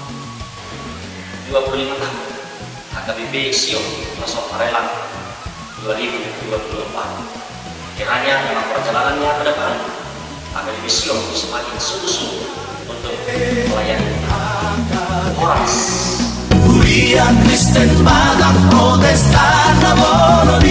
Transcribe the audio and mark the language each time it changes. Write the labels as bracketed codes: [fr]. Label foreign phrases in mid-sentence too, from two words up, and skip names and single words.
[id] 25 tahun HKBP Sion Resort Barelang 2024. Kiranya dalam perjalanannya ke depan HKBP Sion semakin sungguh-sungguh untuk melayani Horas. Kuliah Kristen Batak Protestan Namo